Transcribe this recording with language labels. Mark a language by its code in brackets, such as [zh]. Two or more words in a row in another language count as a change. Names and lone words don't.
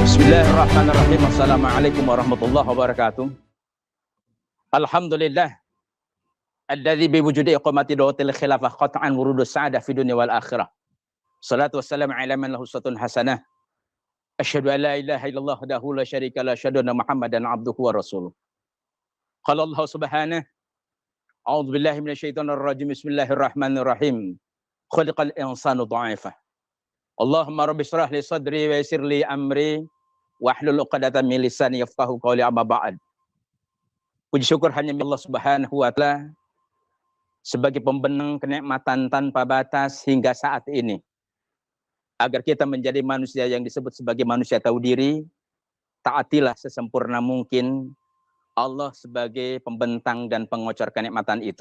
[ar] بسم الله الرحمن الرحيم السلام عليكم ورحمة الله وبركاته. الحمد لله الذي بوجود إقامة دعوة الخلافة قطعا ورود السعادة في الدنيا والآخرة. الصلاة والسلام على من له أسوة حسنة أشهد أن لا إله إلا الله وحده لا شريك له أشهد أن محمدا عبده ورسوله. قال الله سبحانه أعوذ بالله من الشيطان الرجيم. بسم الله الرحمن الرحيم خلق الإنسان ضعيفا. اللهم رب اشرح لي صدري ويسر لي أمري واحلل عقدة من لساني يفقهوا قولي أما بعد. [id] Puji syukur hanya milik [ar] الله سبحانه وتعالى [id] sebagai pembenang kenikmatan tanpa batas hingga saat ini, agar kita menjadi manusia yang disebut sebagai manusia tahu diri. Taatilah sesempurna mungkin Allah sebagai pembentang dan pengocor kenikmatan itu.